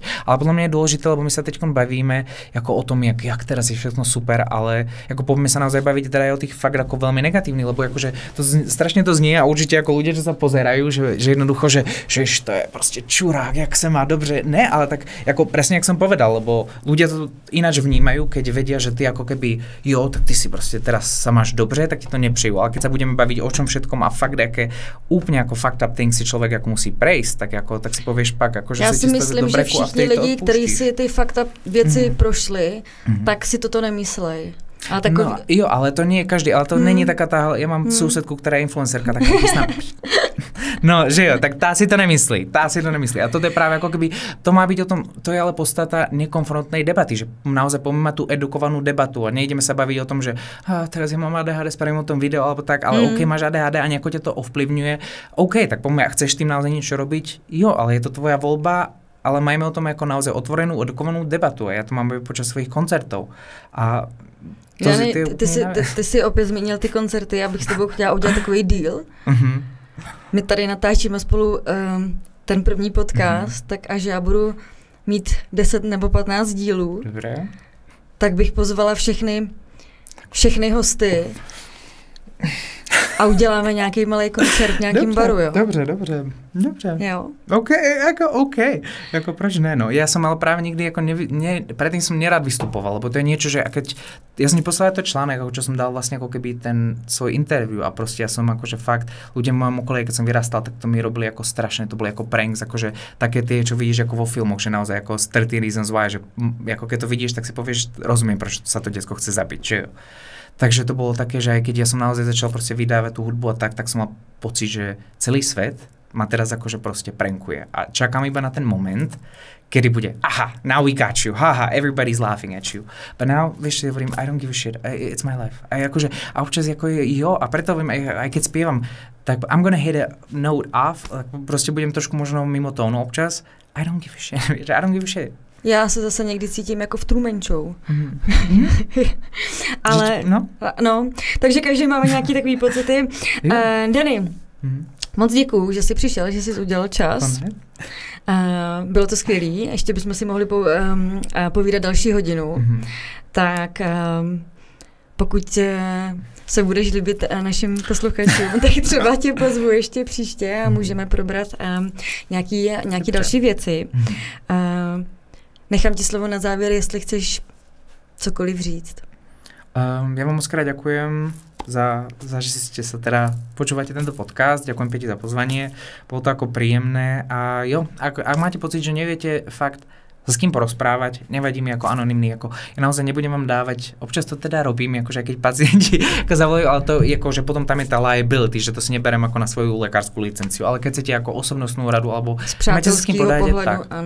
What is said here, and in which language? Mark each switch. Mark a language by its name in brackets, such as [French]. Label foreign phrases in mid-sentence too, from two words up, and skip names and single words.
[Slovak] Ale podľa mňa je dôležité, lebo my sa teď bavíme ako o tom, jak teraz je všetko super, ale ako poďme sa naozaj baviť teda aj o tých fakt ako veľmi negatívnych, lebo akože to strašne to znie a určite ako ľudia, čo sa pozerajú, že jednoducho, že to je proste čurák, jak sa má dobře. Ne, ale tak ako presne, jak som povedal, lebo ľudia to ináč vnímajú, keď vedia, že ty ako keby, jo, tak ty si proste teraz sa máš dobře, tak ti to nepřijú. Ale keď sa budeme baviť o čom všetkom a fakt aké úplne ako [English] fucked up thing [Slovak] si človek ako musí prejsť, tak si povieš pak, ako že [Czech] já si myslím, že všichni lidi, kteří si ty [English] fucked up [Czech] věci prošli, tak si toto nemyslej. Ale takový... [Slovak] No, jo, ale to nie je každý, ale to není taká tá, ja mám susedku, ktorá je influencerka, taká no, že jo, tak tá si to nemyslí. A toto je práve ako keby, to má byť o tom, to je ale podstata nekonfrontnej debaty, že naozaj poďme mať tú edukovanú debatu a nejdeme sa baviť o tom, že teraz ja mám ADHD, spravím o tom video alebo tak, ale OK, máš ADHD a nejako ťa to ovplyvňuje. OK, tak poďme, ak chceš tým naozaj niečo robiť, jo, ale je to tvoja voľba, ale majme o tom ako naozaj otvorenú, edukovanú debatu a ja to mám počas svojich koncertov. [Czech] A ty si opět zmínil ty koncerty, já bych s tebou chtěla udělat takový deal. My tady natáčíme spolu ten první podcast, tak až já budu mít 10 nebo 15 dílů, tak bych pozvala všechny hosty a uděláme nějaký malý koncert v nějakým baru, jo? Dobře. Jo. OK. Jako proč ne, no. [Slovak] Ja som ale práve nikdy ako predtým som nerád vystupoval, lebo to je niečo, že ja som neposlal to článek, čo som dal vlastne ako keby ten svoj interview a proste ja som akože fakt, ľudia v mojom okolí, keď som vyrastal, tak to mi robili ako strašné, to boli ako pranks, akože také tie, čo vidíš ako vo filmoch, že naozaj ako 30 Reasons Why, že ako keď to vidíš, tak si povieš, rozumiem, prečo sa to decko chce zabiť, že jo. Takže to bolo také, že aj keď ja som naozaj začal proste vydávať tú hudbu a tak som mal pocit, že celý svet ma teraz akože proste prankuje. A čakám iba na ten moment, kedy bude, [English] now we got you, everybody's laughing at you. But now, [Slovak] vieš, si hovorím, [English] I don't give a shit, it's my life. [Slovak] A občas ako jo, a preto viem, aj keď spievam, tak [English] I'm gonna hit a note off, [Slovak] proste budem trošku možno mimo tónu občas, [English] I don't give a shit. [Czech] Já se zase někdy cítím jako v Truman Show. Ale, no, takže každý máme nějaký takový pocity. Danny, moc děkuju, že jsi přišel, že jsi udělal čas. Bylo to skvělý, ještě bychom si mohli povídat další hodinu. Tak pokud se budeš líbit našim posluchačům, tak třeba tě pozvu ještě příště a můžeme probrat nějaký další věci. Nechám ti slovo na závěr, jestli chceš cokoliv říct. [Slovak] Ja vám moc krát ďakujem za že ste sa teda počúvate tento podcast. Ďakujem Peti za pozvanie. Bolo to ako príjemné a jo, ak máte pocit, že neviete fakt s kým porozprávať, nevadí mi ako anonymný, ako ja naozaj nebudem vám dávať, občas to teda robím, akože keď pacienti ako zavolajú, ale to je ako, že potom tam je tá liability, že to si neberem ako na svoju lekárskú licenciu, ale keď chcete ako osobnostnú radu, alebo máte sa s kým podať, tak áno.